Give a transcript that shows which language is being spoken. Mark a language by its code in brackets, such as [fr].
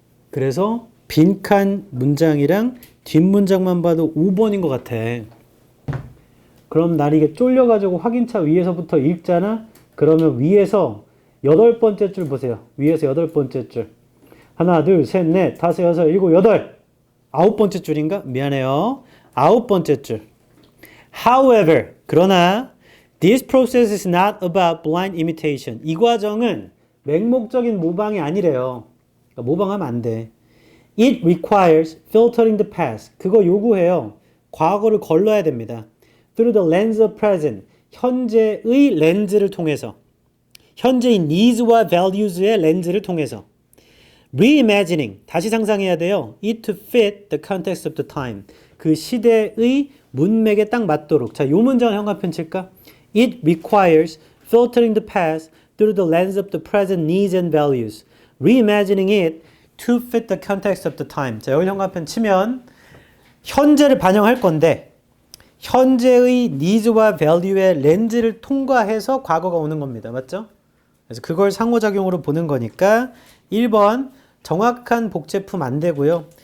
[ko] 그래서 빈칸 문장이랑 뒷문장만 봐도 5번인 것 같아. 그럼 날 이게 쫄려가지고 확인차 위에서부터 읽잖아? 그러면 위에서 8번째 줄 보세요. 위에서 8번째 줄. 하나, 둘, 셋, 넷, 다섯, 여섯, 일곱, 여덟. 9번째 줄인가? 미안해요. 9번째 줄. [en] However, [ko] 그러나 [en] this process is not about blind imitation. [ko] 이 과정은 맹목적인 모방이 아니래요. 그러니까 모방하면 안 돼. [en] It requires filtering the past. [ko] 그거 요구해요. 과거를 걸러야 됩니다. [en] Through the lens of present. [ko] 현재의 렌즈를 통해서. 현재의 needs와 values의 렌즈를 통해서. [en] Reimagining. [ko] 다시 상상해야 돼요. [en] It to fit the context of the time. [ko] 그 시대의 문맥에 딱 맞도록. 자, 요 문장을 현관편 칠까? [en] It requires filtering the past through the lens of the present needs and values, reimagining it to fit the context of the time. [ko] 자, 여기 형광펜 치면 현재를 반영할 건데 현재의 니즈와 밸류의 렌즈를 통과해서 과거가 오는 겁니다. 맞죠? 그래서 그걸 상호작용으로 보는 거니까 1번 정확한 복제품 안 되고요.